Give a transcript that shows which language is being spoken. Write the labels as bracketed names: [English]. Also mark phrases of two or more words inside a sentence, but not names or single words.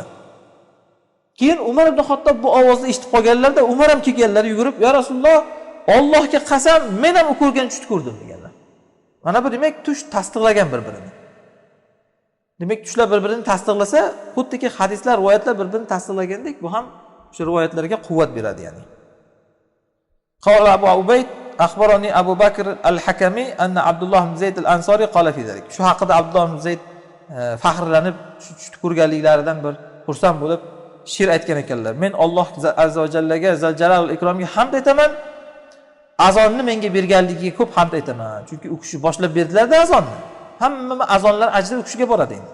[Uzbek] Keyin Umar ibn Xattob bu ovozni eshitib qolganlarda, Umar ham kelganlar yugurib, [Arabic] "يا رسول الله, [Uzbek] Allohga qasam, men ham ko'rgan tushni ko'rdim" deganlar. Mana bu demak tush tasdiqlagan bir-birini. Demak tushlar bir-birini tasdiqlasa, xuddiki hadislar, rivoyatlar bir-birini tasdiqlagandek, bu ham shu rivoyatlarga quvvat beradi yani. [Arabic] قال أبو عبيد أخبرنا أبو بكر الحكمي أن عبد الله بن زيد الأنصاري قال في ذلك. [Uzbek] Shu haqida Abdullah ibn Zayd faxrlanib shu ko'rganliklaridan bir xursand bo'lib she'r aytgan ekanlar. Men Alloh [Arabic] عز وجل، ذو الجلال والإكرام [Uzbek] hamd aytaman. Azonni menga berganligiga ko'p hamd aytaman. Chunki u kishi boshlab berdilar-da azonni. Hamma azonlar ajri u kishiga boradi endi.